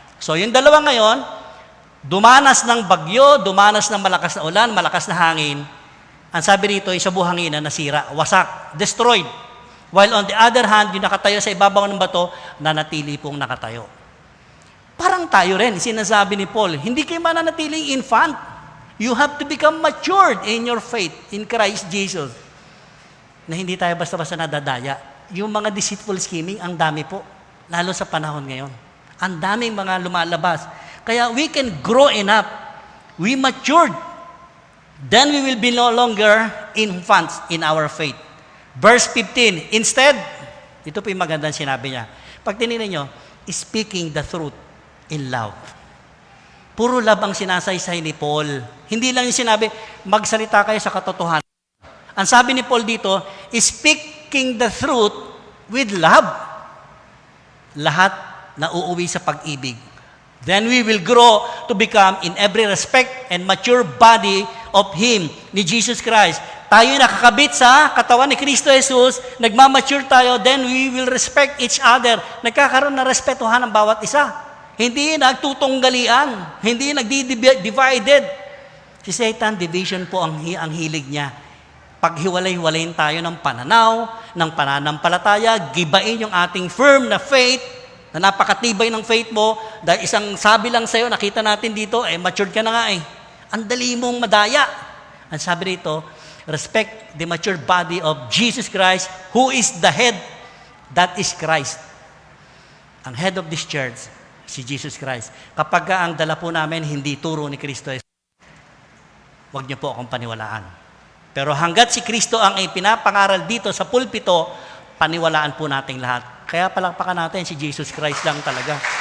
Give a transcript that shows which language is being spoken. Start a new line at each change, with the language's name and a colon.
Filipino: So yung dalawa ngayon, dumanas ng bagyo, dumanas ng malakas na ulan, malakas na hangin. Ang sabi rito, sa buhanginan nasira, wasak, destroyed.
English: While on the other hand,
Filipino: yung nakatayo sa ibabaw ng bato, nanatili pong nakatayo. Parang tayo rin, sinasabi ni Paul, hindi kayo mananatiling infant.
English: You have to become matured in your faith in Christ Jesus.
Filipino: Na hindi tayo basta-basta nadadaya. Yung mga
English: deceitful scheming,
Filipino: ang dami po. Lalo sa panahon ngayon. Ang daming mga lumalabas. Kaya
English: we can grow enough. We matured. Then we will be no longer infants in our faith.
Filipino: Verse 15, instead, ito po yung magandang sinabi niya. Pag tinignan nyo,
English: speaking the truth in love.
Filipino: Puro love ang sinasaysay ni Paul. Hindi lang yung sinabi, magsalita kayo sa katotohanan. Ang sabi ni Paul dito,
English: speaking the truth with love.
Filipino: Lahat na uuwi sa pag-ibig.
English: Then we will grow to become in every respect and mature body of Him, ni Jesus Christ.
Filipino: Tayo nakakabit sa katawan ni Kristo Jesus, nagmamature tayo,
English: then we will respect each other.
Filipino: Nagkakaroon ng respetuhan ng bawat isa. Hindi nagtutunggalian. Hindi nagdi-divided. Si Satan, division po ang hilig niya. Paghiwalay-hiwalayin tayo ng pananaw, ng pananampalataya, gibain yung ating firm na faith, na napakatibay ng faith mo, dahil isang sabi lang sa'yo, nakita natin dito, matured ka na nga eh. Ang dali mong madaya. Ang sabi rito,
English: respect the mature body of Jesus Christ, who is the head, that is Christ. Ang head of this church, si Jesus Christ.
Filipino: Kapag ang dala po namin, hindi turo ni Kristo, huwag niyo po akong paniwalaan. Pero hanggat si Kristo ang ipinapangaral dito sa pulpito, paniwalaan po nating lahat. Kaya palakpakan natin si Jesus Christ lang talaga.